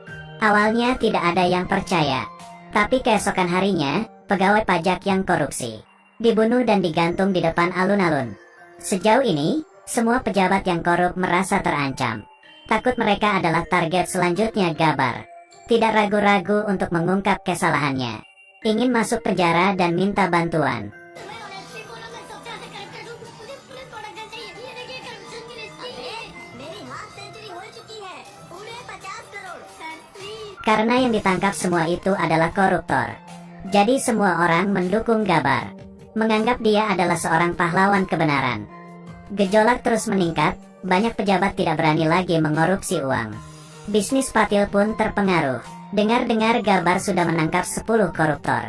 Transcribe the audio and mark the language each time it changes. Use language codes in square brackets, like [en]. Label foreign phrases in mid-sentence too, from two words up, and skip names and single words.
[id] Awalnya tidak ada yang percaya, tapi keesokan harinya, pegawai pajak yang korupsi dibunuh dan digantung di depan alun-alun. Sejauh ini, Semua pejabat yang korup merasa terancam. Takut mereka adalah target selanjutnya Gabar. Tidak ragu-ragu untuk mengungkap kesalahannya. Ingin masuk penjara dan minta bantuan. [hi] मैं और एक्चुअली बोलो मैं सबसे ज्यादा करेक्टर हूँ मुझे [en] police production [hi] चाहिए ये देखिए करप्शन की लिस्ट मेरी [en] half century [hi] हो चुकी है पूरे 50 करोड़ [en] sir please [id] Karena yang ditangkap semua itu adalah koruptor. Jadi semua orang mendukung Gabar. Menganggap dia adalah seorang pahlawan kebenaran. Gejolak terus meningkat, banyak pejabat tidak berani lagi mengorupsi uang. Bisnis Patil pun terpengaruh. Dengar-dengar Gabar sudah menangkap 10 koruptor.